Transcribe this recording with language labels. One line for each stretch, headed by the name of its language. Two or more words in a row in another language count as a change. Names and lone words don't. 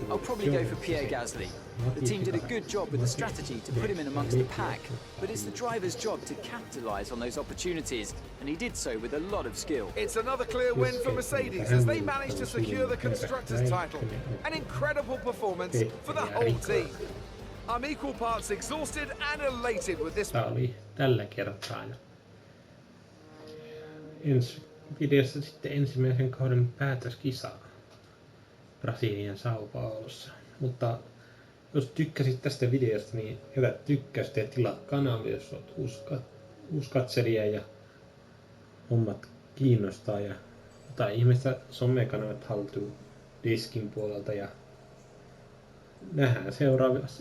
English: I'll probably go for Pierre Gasly. The team did a good job with the strategy to put him in amongst the pack, but it's the driver's job to capitalise on those opportunities, and he did so with a lot of skill. It's another clear win for Mercedes as they managed to secure the Constructors' title. An incredible performance for the whole team. I'm equal parts exhausted and elated with this.
Finnish: Tämä oli tällä kertaa. Ensi videossa sitten ensimmäisen kauden päätöskisa Brasilian São Paulossa. Mutta jos tykkäsit tästä videosta, niin jätä tykkäystä ja tilaa kanava, jos olet uusi katselija ja hommat kiinnostaa ja jotain ihmeistä somekanavat haltuun diskin puolelta ja nähdään seuraavissa videossa.